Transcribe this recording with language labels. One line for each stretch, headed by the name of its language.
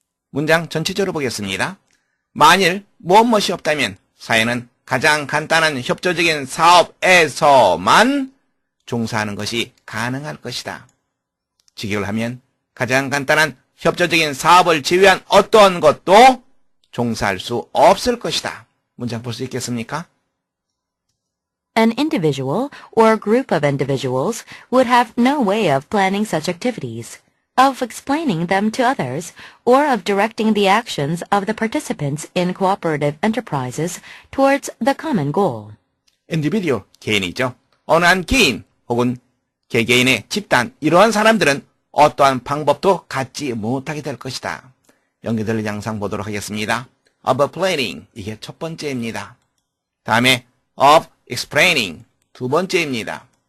Korean: 문장 전체적으로 보겠습니다. 만일 무엇이 없다면 사회는 가장 간단한 협조적인 사업에서만 종사하는 것이 가능할 것이다. 직역을 하면 가장 간단한 협조적인 사업을 제외한 어떤 것도 종사할 수 없을 것이다. 문장 볼 수 있겠습니까?
English: An individual or group of individuals would have no way of planning such activities, of explaining them to others, or of directing the actions of the participants in cooperative enterprises towards the common goal.
Korean: individual, 개인이죠. 어느 한 개인 혹은 개개인의 집단, 이러한 사람들은 어떠한 방법도 갖지 못하게 될 것이다. 연기들 양상 보도록 하겠습니다.
English: of planning,
Korean: 이게 첫 번째입니다. 다음에
English: of explaining,
Korean: 두 번째입니다.